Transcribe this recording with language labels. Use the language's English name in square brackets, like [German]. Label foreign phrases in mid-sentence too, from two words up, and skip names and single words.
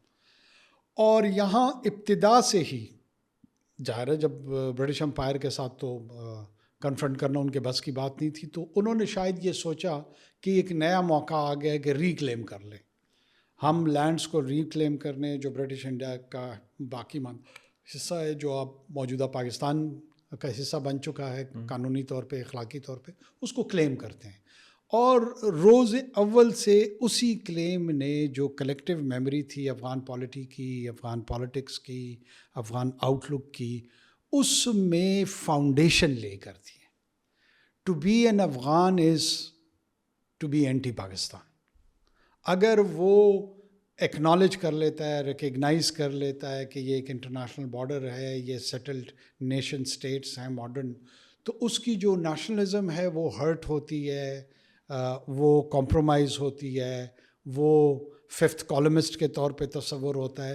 [Urdu] اور یہاں ابتدا سے ہی ظاہر ہے جب [English] British Empire [Urdu] کے ساتھ تو کنفرنٹ کرنا ان کے بس کی بات نہیں تھی، تو انہوں نے شاید یہ سوچا کہ ایک نیا موقع آ گیا کہ ریکلیم کر لیں، [English] home lands [Urdu] کو ریکلیم کرنے، جو برٹش انڈیا کا باقی حصہ ہے، جو اب موجودہ پاکستان کا حصہ بن چکا ہے قانونی طور پہ، اخلاقی طور پہ، اس کو کلیم کرتے ہیں. اور روز اول سے اسی کلیم نے جو [English] collective memory [Urdu] تھی [English] Afghan polity [Urdu] کی، [English] Afghan politics [Urdu] کی، [English] Afghan outlook [Urdu] کی، اس میں فاؤنڈیشن لے کر دی ہے. [English] To be an Afghan is to be anti Pakistan. [Urdu] اگر وہ ایکنالج کر لیتا ہے، ریکگنائز کر لیتا ہے کہ یہ ایک [English] international border [Urdu] ہے، یہ [English] settled nation states [Urdu] ہیں ماڈرن، تو اس کی جو نیشنلزم ہے وہ ہرٹ ہوتی ہے، وہ کمپرومائز ہوتی ہے، وہ [English] fifth columnist [Urdu] کے طور پہ تصور ہوتا ہے.